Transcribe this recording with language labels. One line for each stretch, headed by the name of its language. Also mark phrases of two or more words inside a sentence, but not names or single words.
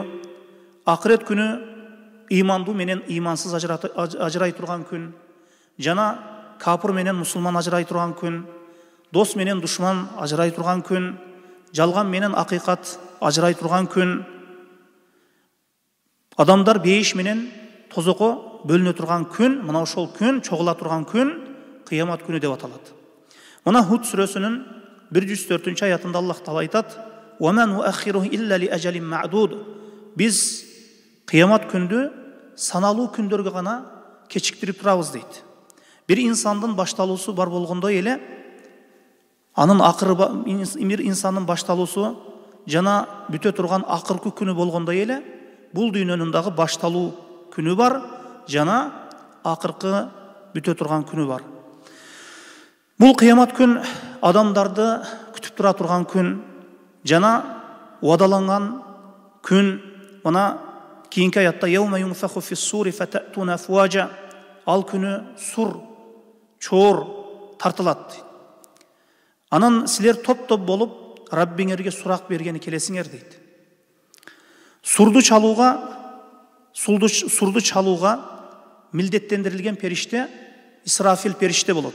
Kyrgyz: Акырет күнү ыймандуу менен ыймансыз ажырай турган күн, жана капыр менен мусулман ажырай турган күн, дос менен душман ажырай турган күн, жалган менен акыйкат ажырай турган күн, адамдар бейиш менен тозоко бөлүнө турган күн, мына ошол күн, чогула турган күн кыямат күнү деп аталат. Мына Худ сүрөсүнүн 104-чү аятында Аллах Таала айтат:
Arabic: "وما نؤخره إلا لأجل معدود."
Kyrgyz: Биз кыямат күндү саналуу күндөргө гана кечиктирип турабыз дейт. Бир инсандын башталуусу бар болгондой эле, анын акыры бир инсандын башталуусу жана бүтө турган акыркы күнү болгондой эле, бул дүйнөнүн дагы башталуу күнү бар, жана акыркы бүтө турган күнү бар. Бул кыямат күн адамдарды күтүп тура турган күн, жана уадаланган күн. Мына кийинки аятта
Arabic: يوم ينفخ في الصور فتأتون أفواجا,
Kyrgyz: ал күнү сур, чоор тартылат. Анан силер топ-топ болуп Раббиңерге сурак бергени келесиңер дейт. Сурду чалууга милдеттендирилген периште Исрафил периште болот.